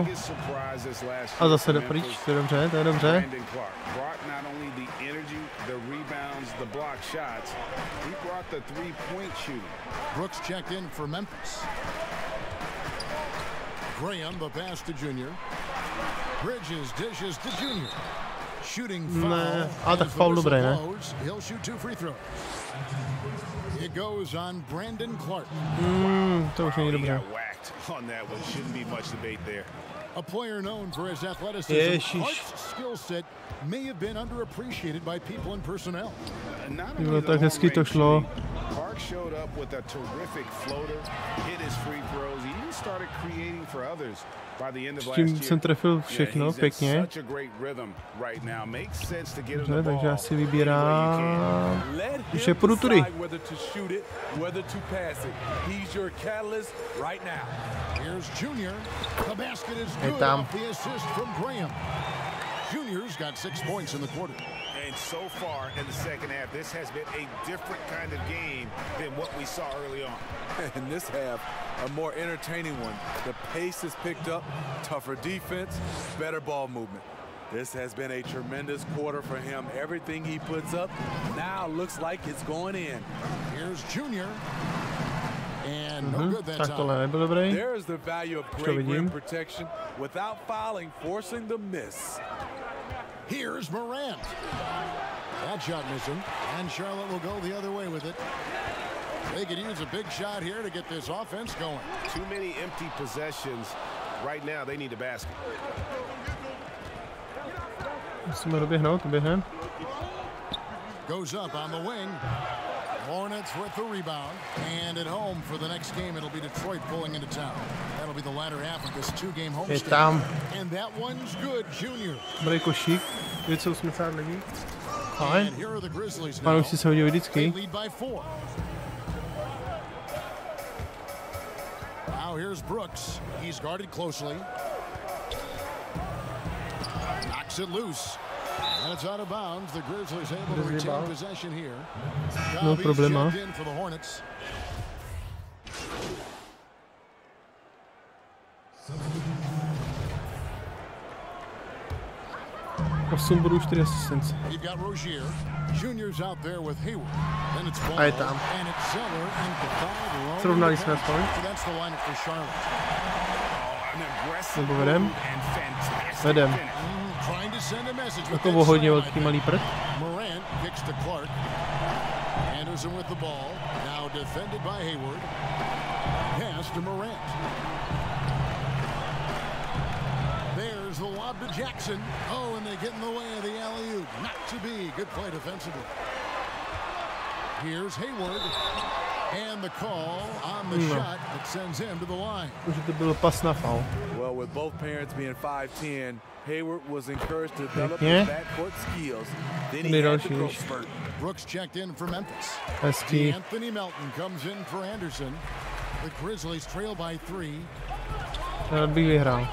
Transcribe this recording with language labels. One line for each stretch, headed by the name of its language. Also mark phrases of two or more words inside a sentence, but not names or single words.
Czech: A zase jde pryč, to je dobře, to je dobře.
English: Brooks checked in for Memphis. Graham, the pass to Junior. Bridges dishes to Junior. Shooting foul.
Czech: Ne, ale tak
English: As the foul whistle
Czech: dobrý, ne?
English: blows, he'll shoot 2 free throws. It goes on Brandon Clark.
Czech: To už není dobře.
English: A player known for his athleticism,
Czech: Ježiš.
English: Clark's skill set may have been underappreciated by people and personnel.
Czech: No tak hezky to šlo.
English: Clark showed up with a terrific floater, hit his free throws. He even started creating for others by the end of
Czech: S
English: last
Czech: tím
English: year.
Czech: jsem trefil všechno, pěkně.
English: Such a great rhythm right now. Makes sense to get him
Czech: Dobře,
English: the
Czech: takže
English: ball
Czech: já si
English: any way you
Czech: vybírám.
English: can. Let
Czech: Ještě
English: him
Czech: půjdu tudy.
English: decide whether to shoot it, whether to pass it. He's your catalyst right now. Here's Junior. The basket is
Czech: Hey,
English: good
Czech: Tom.
English: off the assist from Graham. Junior's got 6 points in the quarter. And so far in the second half, this has been a different kind of game than what we saw early on. In this half, a more entertaining one. The pace is picked up, tougher defense, better ball movement. This has been a tremendous quarter for him. Everything he puts up now looks like it's going in. Here's Junior. And no good that
Czech: Tak
English: time.
Czech: tohle nebyl dobrý.
English: There is the value of
Czech: to
English: great rim
Czech: vidím.
English: protection without fouling, forcing the miss. Here's Morant. That shot missing. And Charlotte will go the other way with it. They could use a big shot here to get this offense going. Too many empty possessions. Right now, they need a basket.
Czech: Musíme doběhnout, doběhneme.
English: Goes up on the wing. Hornets with the rebound. And at home for the next game, it'll be Detroit pulling into town. That'll be the latter half of this two-game homestand. And that one's good, Junior.
Czech: Dobrý košík. 280 lidí.
English: And here are the Grizzlies now.
Czech: Pán už si se hodil vždycky.
English: They lead by 4. Now here's Brooks. He's guarded closely. Knocks it loose. And it's out of bounds. The Grizzlies able to retain possession here.
Spanish: No problema.
English: In for the Hornets.
Czech: Osm bodů, 4 asistence.
English: You've got Rozier. Junior's out there with Hayward. Then it's Ball.
Czech: A je tam.
English: And it's Zeller and Goodbye.
Czech: Srovnali jsme aspoň.
English: So that's the lineup for Charlotte.
Czech: Nebo vedem. Vedem.
English: Trying to send a message.
Czech: Jako o hodně velký malý prd.
English: Morant kicks to Clark. Anderson with the ball. Now defended by Hayward. Pass to Morant. There's the lob to Jackson. Oh, and they get in the way of the alley-oop. Not to be. Good play defensively. Here's Hayward. And the call on the shot that sends him to the line.
Czech: Už to byl pas na foul.
English: Well, with both parents being 5'10", Hayward was encouraged to develop his backcourt skills. Then he had the growth spurt. Brooks checked in for Memphis.
Czech: Hezký.
English: Anthony Melton comes in for Anderson. The Grizzlies trail by 3.
Czech: Rád bych vyhrál.